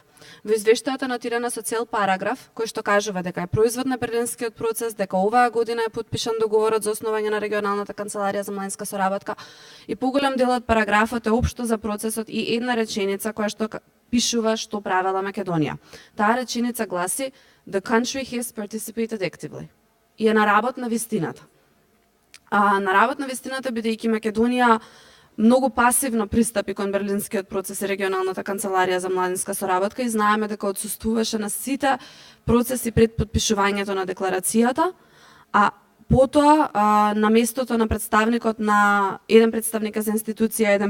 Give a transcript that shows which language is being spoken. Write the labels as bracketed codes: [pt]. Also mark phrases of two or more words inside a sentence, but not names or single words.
[mk] Во извештајот е нотирана со цел параграф кој што кажува дека е производ на Берлинскиот процес, дека оваа година е потпишан договорот за основање на регионалната канцеларија за младинска соработка и поголем дел од параграфот е општо за процесот и една реченица која што пишува што правела Македонија. Таа реченица гласи [en] "The country has participated actively" [mk] и е на работ на вистината. На работ на вистината, бидејќи Македонија многу пасивно пристапи кон Берлинскиот процес и регионалната канцеларија за младинска соработка и знаеме дека отсуствуваше на сите процеси пред подпишувањето на декларацијата, а потоа на местото на представникот на еден представник за институција, еден